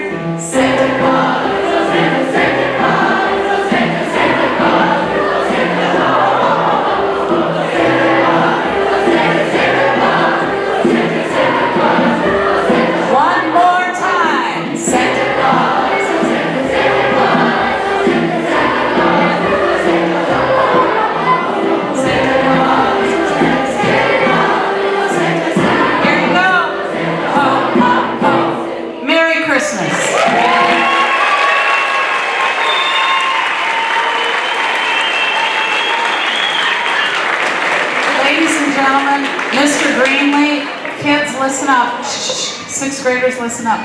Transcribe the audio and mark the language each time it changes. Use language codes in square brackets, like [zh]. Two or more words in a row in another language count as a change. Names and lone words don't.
[en] Santa Claus, oh Santa, Santa Claus, oh Santa, Santa Claus, oh Santa, oh, oh, oh, Santa Claus, oh Santa, Santa Claus, oh Santa, Santa Claus, oh Santa. One more time. Santa Claus, oh Santa, Santa Claus, oh Santa, Santa Claus, oh Santa, oh, oh, oh, Santa Claus, oh Santa, Santa Claus, oh Santa, Santa. Here you go. Oh, oh, oh. Merry Christmas. Ladies and gentlemen, Mr. Greenlee, kids listen up. Shh, 6th graders listen up.